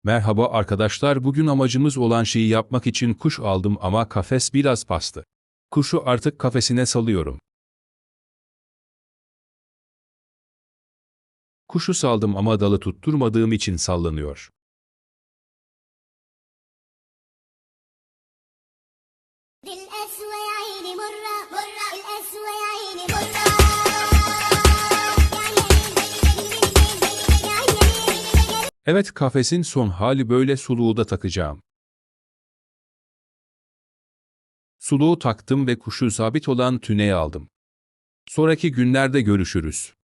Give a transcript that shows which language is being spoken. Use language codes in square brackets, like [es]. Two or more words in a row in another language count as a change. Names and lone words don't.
[tr] Merhaba arkadaşlar, bugün amacımız olan şeyi yapmak için kuş aldım ama kafes biraz bastı. Kuşu artık kafesine salıyorum. Kuşu saldım ama dalı tutturmadığım için sallanıyor. [ar] القسوة يا عيني مرة مرة القسوة يا عيني مرة [tr] Evet, kafesin son hali böyle, suluğu da takacağım. Suluğu taktım ve kuşu sabit olan tüneye aldım. Sonraki günlerde görüşürüz.